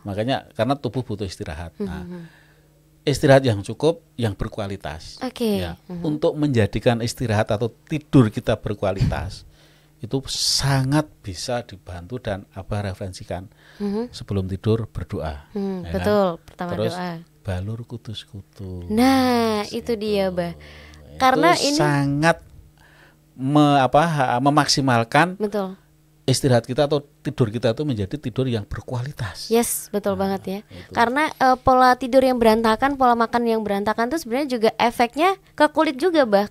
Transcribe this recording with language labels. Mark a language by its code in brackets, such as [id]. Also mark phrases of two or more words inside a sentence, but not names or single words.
[id] Makanya karena tubuh butuh istirahat. Istirahat yang cukup, yang berkualitas. Untuk menjadikan istirahat atau tidur kita berkualitas, itu sangat bisa dibantu, dan Abah referensikan sebelum tidur berdoa. Betul, pertama terus doa. Balur kutus-kutus. Nah, itu dia, Bah. Karena ini sangat memaksimalkan istirahat kita atau tidur kita itu menjadi tidur yang berkualitas. Yes, betul banget ya. Karena pola tidur yang berantakan, pola makan yang berantakan itu sebenarnya juga efeknya ke kulit juga, Bah.